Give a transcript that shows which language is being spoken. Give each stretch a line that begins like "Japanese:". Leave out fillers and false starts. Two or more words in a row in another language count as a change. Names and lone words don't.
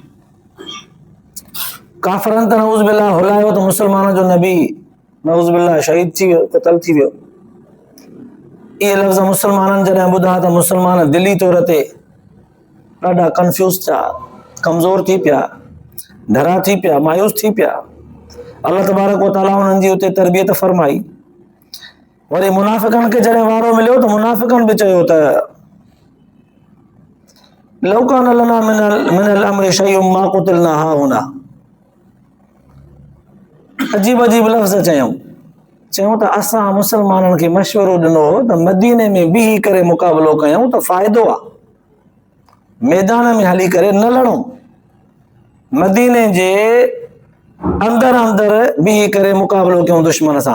Sindhi: काफ़िरनि त
Arabic: نعوذ بالله
Sindhi: हुलायो त मुसलमान जो नबी
Arabic: نعوذ بالله
Sindhi: शहीद थी वियो, क़त्ल थी वियो। इहे लफ़्ज़ मुसलमाननि जॾहिं ॿुधा त मुसलमान दिली तौर ते ॾाढा कंफ्यूज़ थिया, कमज़ोर थी पिया, ढरा थी पिया, मायूस थी पिया।
Arabic: الله تبارك وتعالى
Sindhi: उन्हनि जी उते तरबियत फरमाई। वरी मुनाफ़िक़नि खे जॾहिं वारो मिलियो त मुनाफ़िक़नि बि चयो त
Arabic: لو كان لنا من الأمر شيء ما قتلنا هاهنا.
Sindhi: अजीब अजीब लफ़्ज़ चयूं त असां मुसलमाननि खे मशवरो ॾिनो त मदीने में बीही करे मुक़ाबिलो कयूं त फ़ाइदो आहे, मैदान में हली करे न लड़ूं। मदीने जे अंदरि बीही करे मुक़ाबिलो कयूं दुश्मन सां।